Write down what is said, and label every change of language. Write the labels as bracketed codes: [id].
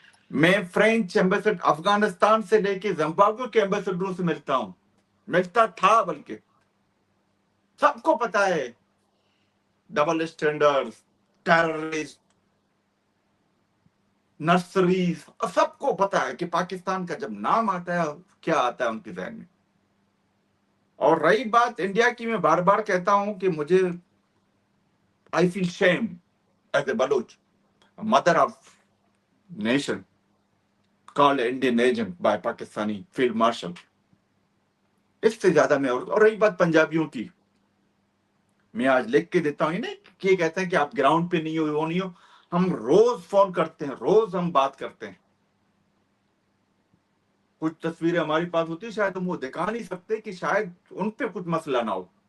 [ur] میں French ambassador Afghanistan سے لے کے زمبابوے کے ایمبیسڈروں سے ملتا ہوں, ملتا تھا, بلکہ سب کو پتا ہے ڈبل اسٹینڈرڈ, ٹیررسٹ, نرسریز, سب کو پتا ہے کہ پاکستان کا جب نام آتا ہے کیا آتا ہے ان کے ذہن میں. اور رہی بات انڈیا کی, میں بار بار کہتا ہوں کہ مجھے [en] I feel shame as a Baloch, a mother of nation called Indian agent by Pakistani field marshal. [ur] اس سے زیادہ میں اور رہی بات پنجابیوں کی, میں آج لکھ کے دیتا ہوں, یہ نہیں کہ کہتے ہیں کہ آپ گراؤنڈ پہ نہیں ہو, وہ نہیں ہو. ہم روز فون کرتے ہیں, روز ہم بات کرتے ہیں. کچھ تصویریں ہماری پاس ہوتی ہیں, شاید ہم وہ دکھا نہیں سکتے کہ شاید ان پہ کچھ مسئلہ نہ ہو.